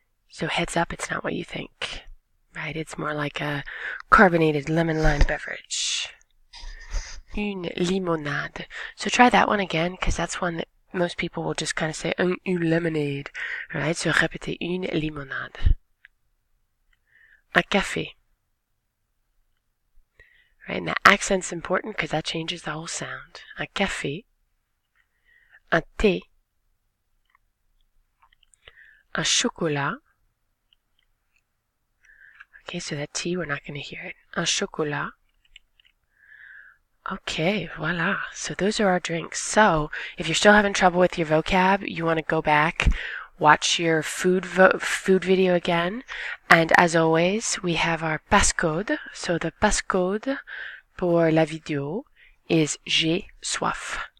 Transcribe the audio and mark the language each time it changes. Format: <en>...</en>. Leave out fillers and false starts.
<en>So heads up, it's not what you think, right? It's more like a carbonated lemon lime beverage.</en> <fr>Une limonade.</fr> <en>So try that one again, because that's one that most people will just kind of say, une lemonade, right? So</en> <fr>répétez, une limonade. Un café.</fr> <en>Right, and that accent's important because that changes the whole sound.</en> <fr>Un café. Un thé. Un chocolat.</fr> <en>Okay, so that T, we're not going to hear it.</en> <fr>Un chocolat.</fr> <en>Okay, voila. So those are our drinks. So if you're still having trouble with your vocab, you want to go back, watch your food video again. And as always, we have our passcode. So the passcode</en> <fr>pour la vidéo</fr> <en>is</en> <fr>j'ai soif.</fr>